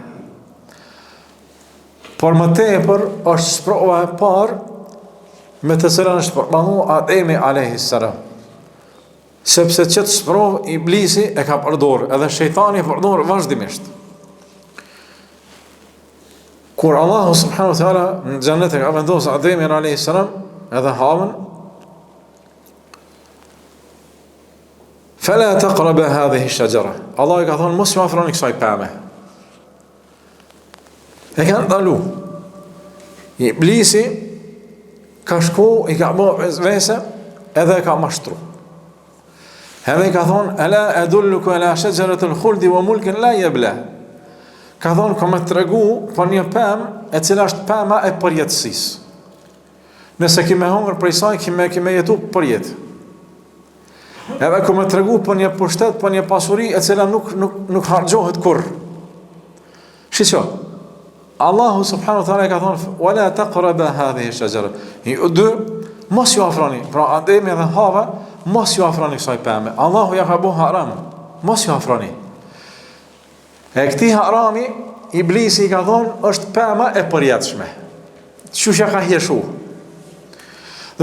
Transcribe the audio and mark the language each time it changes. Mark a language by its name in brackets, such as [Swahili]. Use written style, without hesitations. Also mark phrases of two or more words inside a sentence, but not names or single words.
[Albanian] Por më tepër është sprova e parë me të cilën është përballuar Ademi [Arabic] عليه السلام. [Albanian] Sepse çet sprov iblisi e ka përdorur, edhe shejtani e përdor vazhdimisht. Kur Allahu [Arabic] سبحانه وتعالى [Albanian] në xhenet e ka vendosur Ademin [Arabic] عليه السلام [Albanian] edhe Havën, [Arabic] فلا تقربا هذه الشجرة. [Albanian] Allah i ka thonë mos ju afroni kësaj pemë. E kanë ndalu. Iblisi ka shku, i ka bërë vezvese, edhe ka mashtru. Edhe i ka thonë, [Arabic] ألا أدلك على شجرة الخلد وملك لا يبلى. [Albanian] Ka thonë, ka me të regu për një pemë, e cila është pema e përjetësisë. Nëse kime hongër prej saj, kime jetu për jetë. Edhe ku me të regu për një pushtet, për një pasuri, e cila nuk hargjohet kur. Shqo, Allahu [Arabic] سبحانه وتعالى [Albanian] ka thonë, [Arabic] ولا تقربا هذه الشجرة. [Albanian] Ju dy mos ju afroni, pra Ademi dhe Hava, mos ju afroni kësaj pemë. Allahu ja ka bëu haram, mos ju afroni. E këtij harami, Iblisi ka thonë, është pema e përjetshme. Çuçi ka hieshu.